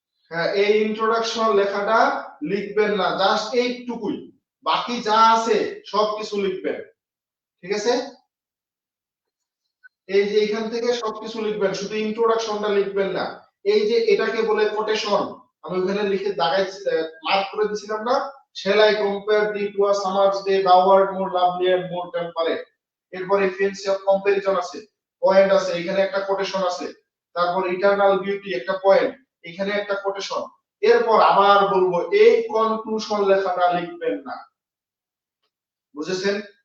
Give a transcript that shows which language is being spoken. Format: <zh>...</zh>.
<bn>হ্যাঁ, এই ইন্ট্রোডাকশন লেখাটা লিখবেন না, জাস্ট এইটুকুই, বাকি যা আছে সবকিছু লিখবেন। ঠিক আছে? এই যে এখান থেকে সবকিছু লিখবেন, শুধু ইন্ট্রোডাকশনটা লিখবেন না। এই যে এটাকে বলে কোটেশন, আমি ওখানে লিখে দাগাই মার্ক করে দিয়েছিলাম না,</bn> <en>shall I compare thee to a summer's day, thou art more lovely and more temperate।</en> <bn>এরপরে ফ্রেন্ডস অফ কম্পারিজন আছে, পয়েন্ট আছে, এখানে একটা কোটেশন আছে। তারপর ইটারনাল বিউটি একটা পয়েন্ট, এখানে একটা কোটেশন। এরপর আবার বলবো এই কনক্লুশন লেখাটা লিখবেন না। বুঝেছেন?</bn>